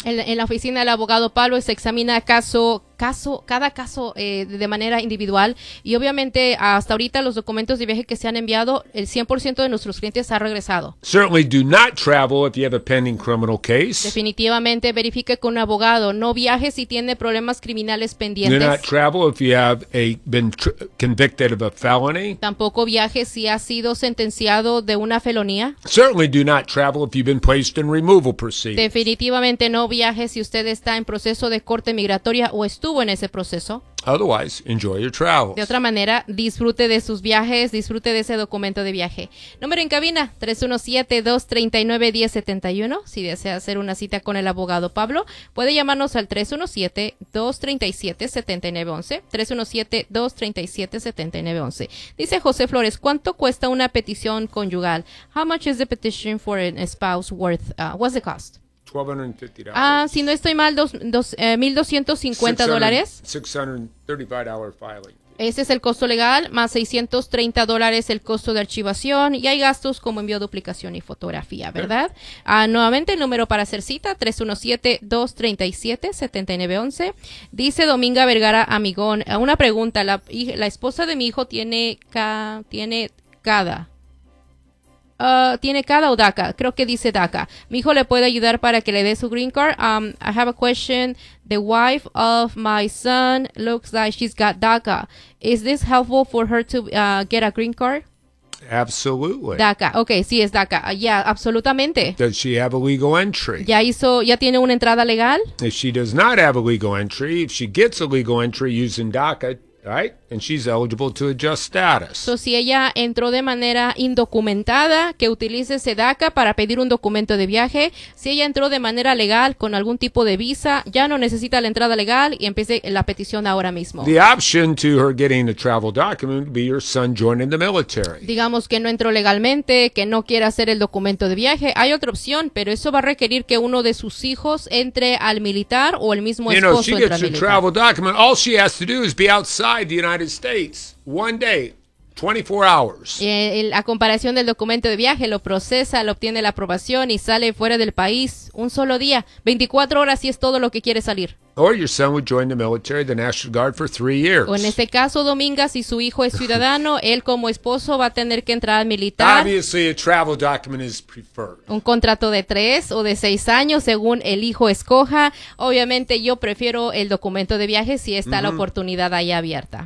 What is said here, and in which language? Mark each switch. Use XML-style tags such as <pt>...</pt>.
<es>En la oficina del abogado Pablo se examina cada caso de manera individual, y obviamente hasta ahorita los documentos de viaje que se han enviado, el 100% de nuestros clientes ha regresado.</es> <en>Certainly do not travel if you have a pending criminal case.</en> <es>Definitivamente verifique con un abogado, no viaje si tiene problemas criminales pendientes.</es> <en>Do not travel if you have been convicted of a felony.</en> <es>Tampoco viaje si ha sido sentenciado de una felonía.</es> <en>Certainly do not travel if you've been placed in removal proceedings.</en> <es>Definitivamente no viaje si usted está en proceso de corte migratoria o estuvo en ese proceso.</es> <en>Otherwise, enjoy your travels.</en> <es>De otra manera, disfrute de sus viajes, disfrute de ese documento de viaje. Número en cabina, 317-239-1071. Si desea hacer una cita con el abogado Pablo, puede llamarnos al 317-237-7911. 317-237-7911. Dice José Flores, ¿cuánto cuesta una petición conyugal?</es> <en>How much is the petition for a spouse worth? What's the cost? $1,250.</en> <es>Si no estoy mal, $1,250.</es> <en>$635 filing.</en> <es>Ese es el costo legal, más $630 el costo de archivación, y hay gastos como envío, duplicación y fotografía, ¿verdad? Okay. Nuevamente, el número para hacer cita, 317-237-7911. Dice Dominga Vergara Amigón, una pregunta, la esposa de mi hijo tiene CADA o DACA, creo que dice DACA. Mi hijo le puede ayudar para que le dé su green card.</es> <en>I have a question. The wife of my son looks like she's got DACA. Is this helpful for her to get a green card? Absolutely.</en> <es>DACA. Okay, sí, es DACA. Yeah, absolutamente.</es> <en>Does she have a legal entry?</en> <es>¿Ya tiene una entrada legal?</es> <en>If she does not have a legal entry, if she gets a legal entry using DACA, right? And she's eligible to adjust status.</en> <es>So, si ella entró de manera indocumentada, que utilice SEDACA para pedir un documento de viaje. Si ella entró de manera legal con algún tipo de visa, ya no necesita la entrada legal y empiece la petición ahora mismo.</es> <en>The option to her getting a travel document would be your son joining the military.</en> <es>Digamos que no entró legalmente, que no quiera hacer el documento de viaje. Hay otra opción, pero eso va a requerir que uno de sus hijos entre al militar o el mismo esposo entre al militar.</es> <en>You know, if she gets a travel document, all she has to do is be outside the United States one day, 24 hours.</en> <es>A comparación del documento de viaje, lo procesa, lo obtiene la aprobación y sale fuera del país un solo día, 24 horas, si es todo lo que quiere salir.</es> <en>Or your son would join the military, the National Guard, for 3 years.</en> <es>O en este caso, Dominga, si su hijo es ciudadano, él como esposo va a tener que entrar al militar.</es> <en>Obviously, a travel document is preferred.</en> <es>Un contrato de 3 o de 6 años, según el hijo escoja. Obviamente, yo prefiero el documento de viaje si está la oportunidad ahí abierta.</es>